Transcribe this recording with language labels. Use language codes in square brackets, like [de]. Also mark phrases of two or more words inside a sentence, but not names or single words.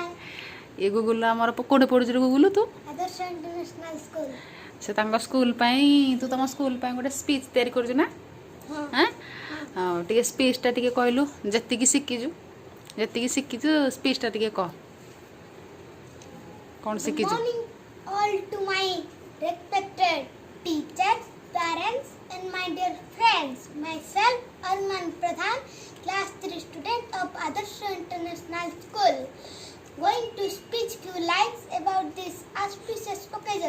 [or] ଇଏ ଗୁଗୁଲୁ ଆମର କୋଉଠି ପଢ଼ୁଛୁ ଗୁଗୁଲୁ ତୁ? ଆଦର୍ଶ ଇଣ୍ଟରନ୍ୟାସନାଲ ସ୍କୁଲ। ସେ ତାଙ୍କ ସ୍କୁଲ ପାଇଁ, ତୁ ତମ ସ୍କୁଲ ପାଇଁ ଗୋଟେ ସ୍ପିଚ୍ ତିଆରି କରୁଛୁ ନା? ହଁ। ଟିକେ ସ୍ପିଚ୍ଟା ଟିକେ କହିଲୁ, ଯେତିକି ଶିଖିଛୁ ସ୍ପିଚ୍ଟା ଟିକେ କହ। କ'ଣ ଶିଖିଛୁ? [en] Good morning all to my respected teachers, parents and my dear friends. Myself Arman Pradhan, class 3 student of Adarsha International School. Going to speak few lines about this auspicious occasion.